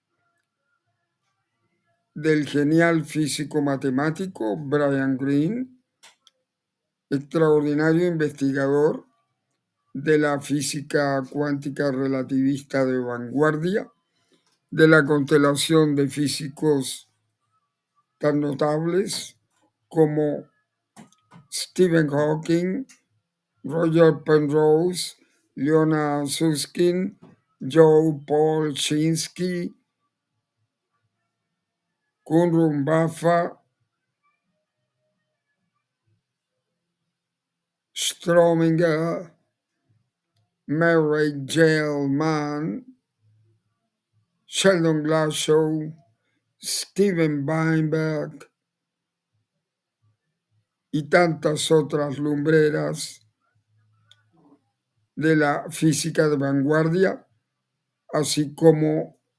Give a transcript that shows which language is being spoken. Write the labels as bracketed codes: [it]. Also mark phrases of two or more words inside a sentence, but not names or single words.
[es] del genial físico-matemático Brian Greene, extraordinario investigador de la física cuántica relativista de vanguardia, de la constelación de físicos tan notables como Stephen Hawking, Roger Penrose, Leonard Susskind, Joe Paul Chinsky, Kunrun Baffa, Strominger, Murray Gell-Mann, Sheldon Glashow, Steven Weinberg y tantas otras lumbreras de la física de vanguardia, así como